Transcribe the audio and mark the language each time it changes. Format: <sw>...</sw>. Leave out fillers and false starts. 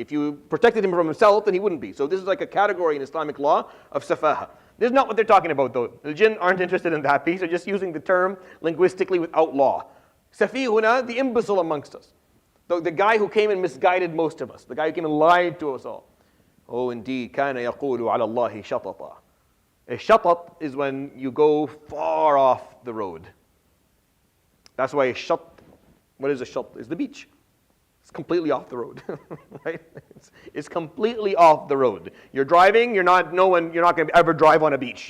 <en>If you protected him from himself, then he wouldn't be. So this is like a category in Islamic law of safaha. This is not what they're talking about though. The jinn aren't interested in that piece. They're just using the term linguistically without law. Safihuna, the imbecile amongst us. The guy who came and misguided most of us. The guy who came and lied to us all. Oh indeed,</en> <ar>كَانَ يَقُولُ عَلَى اللَّهِ شَطَطًا.</ar> <en>A shatat is when you go far off the road. That's why what is a shat? It's the beach. It's completely off the road, right? It's completely off the road. You're driving, you're not going to ever drive on a beach.</en>